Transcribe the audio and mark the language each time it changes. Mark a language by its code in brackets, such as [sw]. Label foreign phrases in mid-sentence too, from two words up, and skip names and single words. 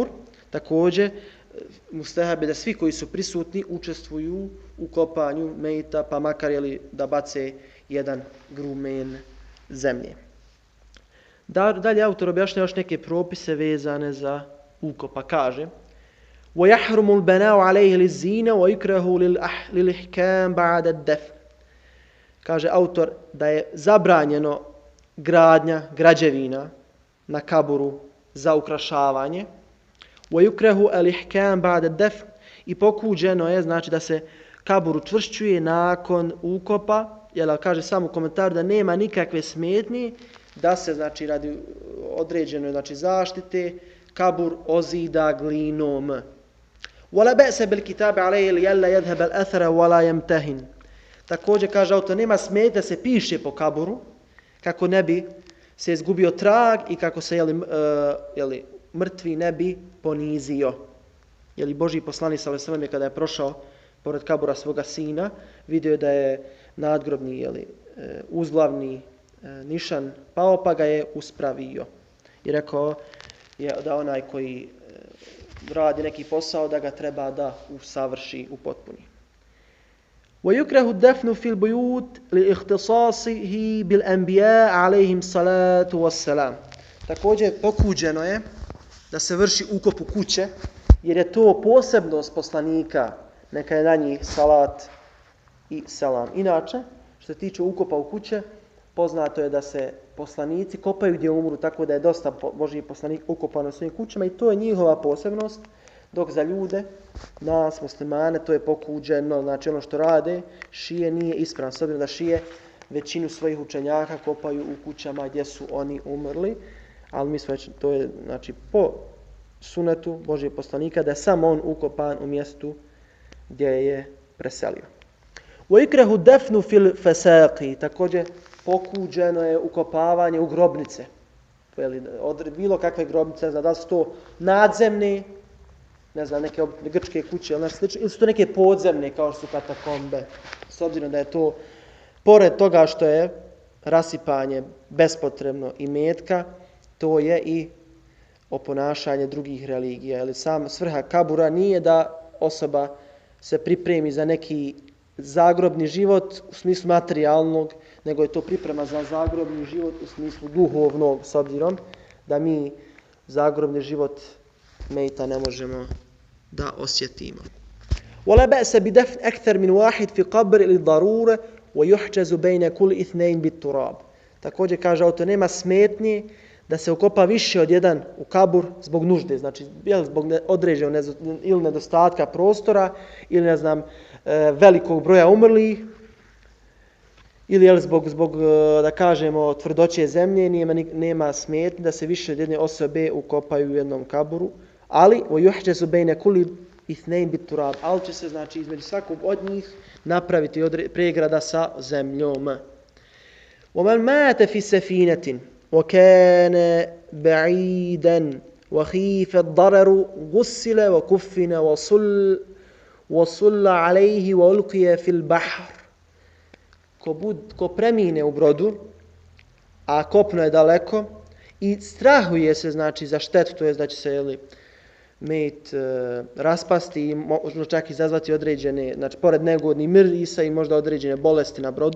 [bs] Također, mustehab je da svi koji su prisutni učestvuju u kopanju mejta, pa makar da bace jedan grumen zemlje. Dalje autor objašnjava još neke propise vezane za ukop, pa kaže: [ar] وَيَحْرُمُ الْبَنَاءُ عَلَيْهِ لِلزِّينَ وَيُكْرَهُ لِلْإِحْكَامِ بَعْدَ الدَّفْنِ. [bs] Kaže autor da je zabranjeno gradnja građevina na kaburu za ukrašavanje. [ar] وَيُكْرَهُ الْإِحْكَامِ بَعْدَ الدَّفْنِ. [bs] I pokuđeno je znači da se kabur učvršćuje nakon ukopa, jer kaže samo u komentaru da nema nikakve smetnje da se znači radi određene znači zaštite kabur ozida glinom. [ar] وَلَا بَأْسَ بِالْكِتَابِ عَلَيْهِ لِيَلَّا يَذْهَبَ الْأَثَرَ وَلَا يَمْتَهِنْ. [bs] Također kaže autor, nema smetnje da se piše po kaburu kako ne bi se izgubio trag i kako se mrtvi ne bi ponizio. Božji poslanik [ar] صلى الله عليه وسلم [bs] kada je prošao pored kabura svoga sina, vidio je da je nadgrobni uzglavni nišan pao, pa ga je uspravio. I rekao je da onaj koji radi neki posao da ga treba da usavrši, upotpuni. [ar] وَيُكْرَهُ الدَّفْنُ فِي الْبُيُوتِ لِإِخْتِصَاصِهِ بِالْأَنْبِيَاءِ عَلَيْهِمْ صَلَاتُ وَالسَّلَامُ. [bs] Također pokuđeno je da se vrši ukop u kuće, jer je to posebnost poslanika, neka je na njih salat i selam. Inače, što se tiče ukopa u kuće, poznato je da se poslanici kopaju gdje umru, tako da je dosta Božji poslanik ukopano u svojim kućama i to je njihova posebnost, dok za ljude, nas muslimane, to je pokuđeno, znači ono što rade, šije nije ispravno, s obzirom da šije većinu svojih učenjaka kopaju u kućama gdje su oni umrli, ali mi smo već, to je znači po sunetu Božjeg poslanika da je samo on ukopan u mjestu gdje je preselio. [ar] وَيُكْرَهُ الدَّفْنُ فِي الْفَسَاقِ. [bs] Također pokuđeno je ukopavanje u grobnice. Od bilo kakve grobnice, ne znam da su to nadzemne, ne znam, neke grčke kuće ili su to neke podzemne kao što su katakombe. S obzirom da je to, pored toga što je rasipanje bespotrebno imetka, to je i oponašanje drugih religija. Ili sam svrha kabura nije da osoba se pripremi za neki zagrobni život u smislu materijalnog, nego je to priprema za zagrobni život u smislu duhovnog, s obzirom da mi zagrobni život mejta ne možemo da osjetimo. [ar] وَلَا بَأْسَ بِدَفْنِ أَكْثَرَ مِنْ وَاحِدٍ فِي قَبْرٍ لِلضَّرُورَةِ وَيُحْجَزُ بَيْنَ كُلِّ اثْنَيْنِ بِالتُّرَابِ. [bs] Također kaže autor, nema smetnje da se ukopa više od jedan u kabur zbog nužde, znači zbog određenog ili nedostatka prostora ili ne znam velikog broja umrlih ili zbog da kažemo tvrdoće zemlje, nema smetnje da se više od jedne osobe ukopaju u jednom kaburu, ali [ar] وَيُحْجَزُ بَيْنَ كُلِّ اثْنَيْنِ بِالتُّرَابِ. [bs] Ali će se znači između svakog od njih napraviti pregrada sa zemljom. [ar] وَمَنْ مَاتَ فِي سَفِينَةٍ وَكَانَ بَعِيدًا وَخِيفَ الضَّرَرُ غُسِّلَ وَكُفِّنَ وَصُلَّ عَلَيْهِ وَأُلْقِيَ فِي الْبَحْرِ. [bs] Ko premine u brodu, a kopno je daleko i strahuje se znači za štetu, to je da će se mejt raspasti i možda čak izazvati određene, znači pored neugodnih mirisa i možda određene bolesti na brodu.